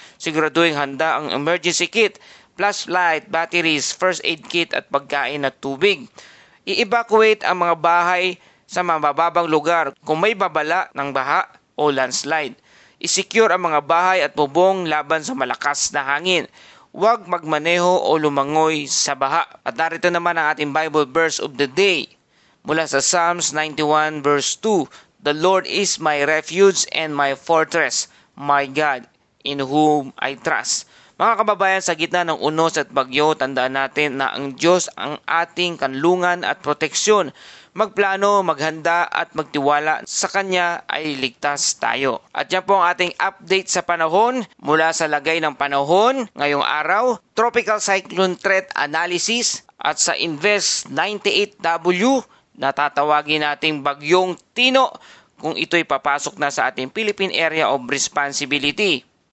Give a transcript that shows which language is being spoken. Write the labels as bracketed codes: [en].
[tl] Siguraduhin handa ang emergency kit, flashlight, batteries, first aid kit at pagkain at tubig. I-evacuate ang mga bahay sa mabababang lugar kung may babala ng baha o landslide. I-secure ang mga bahay at bubong laban sa malakas na hangin. Huwag magmaneho o lumangoy sa baha. At narito naman ang ating [en] Bible verse of the day. [tl] Mula sa [en] Psalms 91 verse 2, "The Lord is my refuge and my fortress, my God, in whom I trust." [tl] Mga kababayan, sa gitna ng unos at bagyo, tandaan natin na ang Diyos ang ating kanlungan at proteksyon. Magplano, maghanda at magtiwala sa Kanya ay ligtas tayo. At yan po ang ating update sa panahon mula sa lagay ng panahon ngayong araw, Tropical Cyclone Threat Analysis at sa Invest 98W na tatawagin nating Bagyong Tino kung ito'y papasok na sa ating Philippine Area of Responsibility.